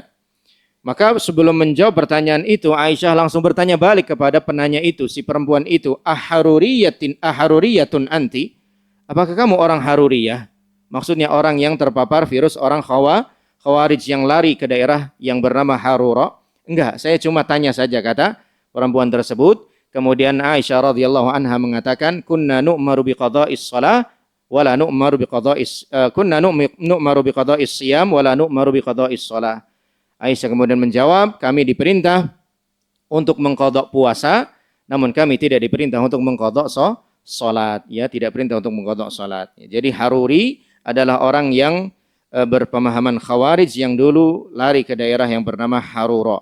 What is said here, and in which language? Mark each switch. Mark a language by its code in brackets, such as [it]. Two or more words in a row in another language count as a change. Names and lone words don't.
[id] Maka sebelum menjawab pertanyaan itu, Aisyah langsung bertanya balik kepada penanya itu, si perempuan itu, [ar] أحرورية أنت? [id] Apakah kamu orang haruriyah? Maksudnya orang yang terpapar virus orang khawarij yang lari ke daerah yang bernama Harura. Enggak, saya cuma tanya saja, kata perempuan tersebut. Kemudian Aisyah [ar] رضي الله عنها [id] mengatakan, [ar] كنا نؤمر بقضاء الصلاة ولا نؤمر بقضاء كنا نؤمر بقضاء الصيام ولا نؤمر بقضاء الصلاة. [id] Aisyah kemudian menjawab, kami diperintah untuk mengqadha puasa, namun kami tidak diperintah untuk mengqadha salat, ya, tidak perintah untuk mengqadha salat. Jadi haruri adalah orang yang berpemahaman khawarij yang dulu lari ke daerah yang bernama Harura.